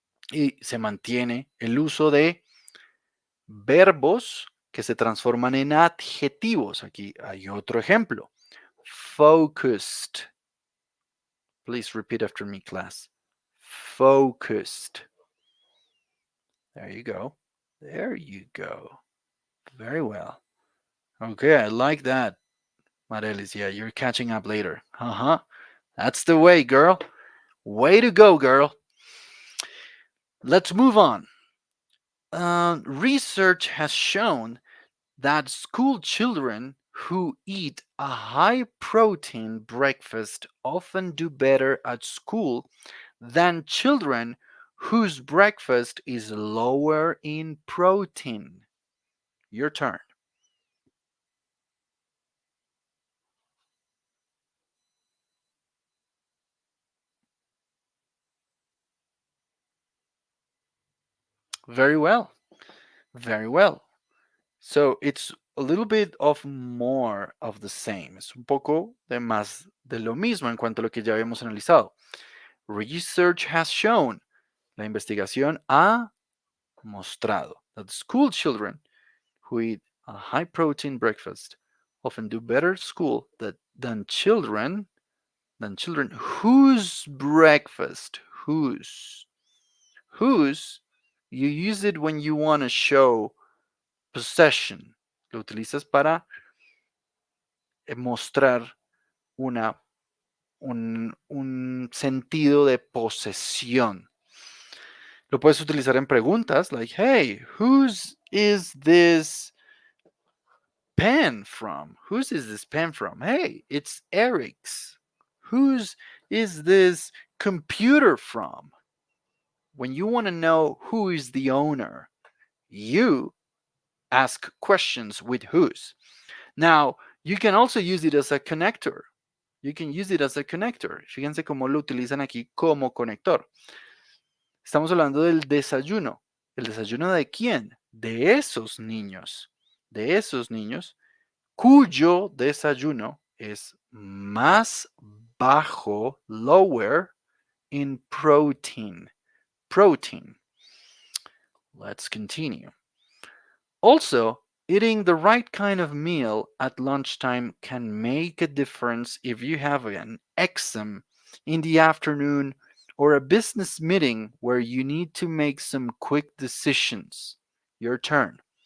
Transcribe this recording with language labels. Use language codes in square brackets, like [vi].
[es] Y se mantiene el uso de verbos que se transforman en adjetivos. Aquí hay otro ejemplo. Focused. [en] Please repeat after me, class. Focused. There you go. There you go. Very well. Okay, I like that, Marelis. Yeah, you're catching up later. Uh-huh. That's the way, girl. Way to go, girl. Let's move on. Research has shown that school children who eat a high protein breakfast often do better at school than children whose breakfast is lower in protein. Your turn. Very well. Very well. So it's a little bit of more of the same. [es] Es un poco de más de lo mismo en cuanto a lo que ya habíamos analizado. [en] Research has shown. [es] La investigación ha mostrado [en] that school children who eat a high protein breakfast often do better at school than children whose breakfast whose you use it when you want to show possession. [es] Lo utilizas para mostrar una, un sentido de posesión. Lo puedes utilizar en preguntas, [en] like, hey, whose is this pen from? Whose is this pen from? Hey, it's Eric's. Whose is this computer from? When you want to know who is the owner, you ask questions with whose. Now, you can also use it as a connector. You can use it as a connector. [es] Fíjense cómo lo utilizan aquí como conector. Estamos hablando del desayuno. ¿El desayuno de quién? De esos niños. De esos niños cuyo desayuno es más bajo, [en] lower in protein. Protein. Let's continue. Also, eating the right kind of meal at lunchtime can make a difference if you have an exam in the afternoon or a business meeting where you need to make some quick decisions. Your turn.